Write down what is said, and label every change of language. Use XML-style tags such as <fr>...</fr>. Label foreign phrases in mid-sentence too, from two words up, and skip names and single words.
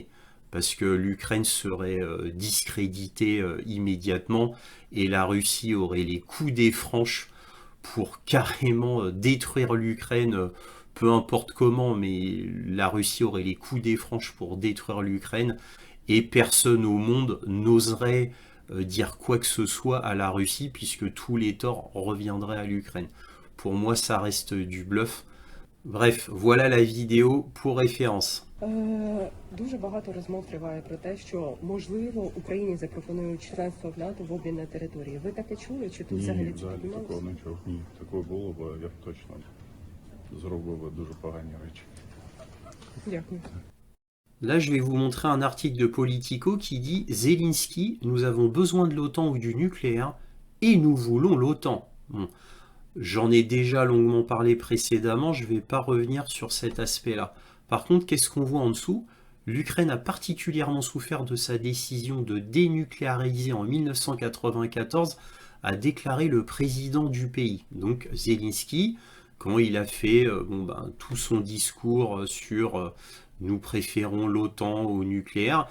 <fr>Parce que l'Ukraine serait discréditée immédiatement et la Russie aurait les coups des franches pour carrément détruire l'Ukraine, peu importe comment, mais la Russie aurait les coups des franches pour détruire l'Ukraine, et personne au monde n'oserait dire quoi que ce soit à la Russie, puisque tous les torts reviendraient à l'Ukraine. Pour moi, ça reste du bluff. Bref, voilà la vidéo pour référence.</fr> <uk>Дуже багато розмов триває про те, що можливо Україні запропонують членство в НАТО в обмін на території. Ви таке чули? Чи тут взагалі це взагалі піднімалося? такого не чув. Ні, такого було б, я б точно зробив би дуже погані речі. Дякую.</uk> <fr>Là, je vais vous montrer un article de Politico qui dit « Zelensky, nous avons besoin de l'OTAN ou du nucléaire, et nous voulons l'OTAN. » Bon, j'en ai déjà longuement parlé précédemment, je ne vais pas revenir sur cet aspect-là. Par contre, qu'est-ce qu'on voit en dessous? L'Ukraine a particulièrement souffert de sa décision de dénucléariser en 1994, a déclaré le président du pays, donc Zelensky, quand il a fait tout son discours sur nous préférons l'OTAN au nucléaire.</fr>